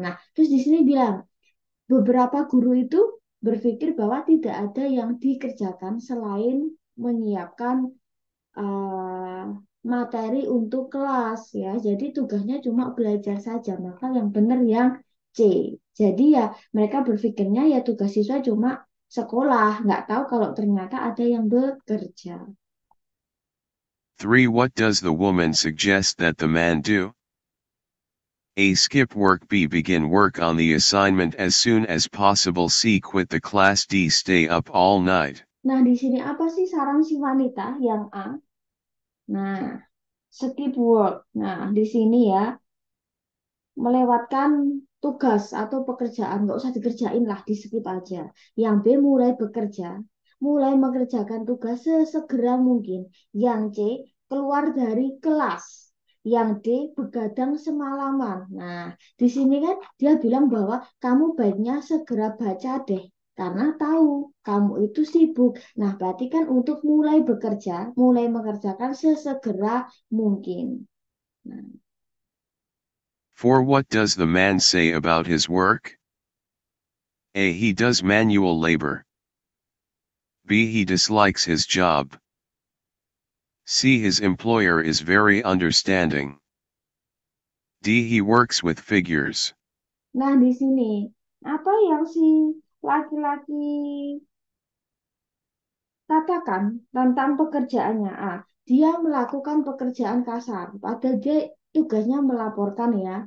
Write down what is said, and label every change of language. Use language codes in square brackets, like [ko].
[id] Nah, terus di sini bilang beberapa guru itu berpikir bahwa tidak ada yang dikerjakan selain menyiapkan eh, materi untuk kelas ya. Jadi tugasnya cuma belajar saja. Maka yang benar yang C. Jadi ya mereka berpikirnya ya tugas siswa cuma sekolah, nggak tahu kalau ternyata ada yang bekerja. 3. [en] What does the woman suggest that the man do? A. Skip work. B. Begin work on the assignment as soon as possible. C. Quit the class. D. Stay up all night. [id] Nah, di sini apa sih saran si wanita yang A? Nah, [en] skip work. [id] Nah, di sini ya melewatkan tugas atau pekerjaan, nggak usah dikerjain lah, di skip aja. Yang B mulai bekerja, mulai mengerjakan tugas sesegera mungkin. Yang C keluar dari kelas. Yang D begadang semalaman. Nah, di sini kan dia bilang bahwa kamu baiknya segera baca deh. Karena tahu kamu itu sibuk. Nah, berarti kan untuk mulai bekerja, mulai mengerjakan sesegera mungkin. Nah, 4. [en] What does the man say about his work? A. He does manual labor. B. He dislikes his job. C. His employer is very understanding. D. He works with figures. [id] Nah, di sini apa yang si laki-laki katakan tentang pekerjaannya? Ah, dia melakukan pekerjaan kasar, padahal dia tugasnya melaporkan ya.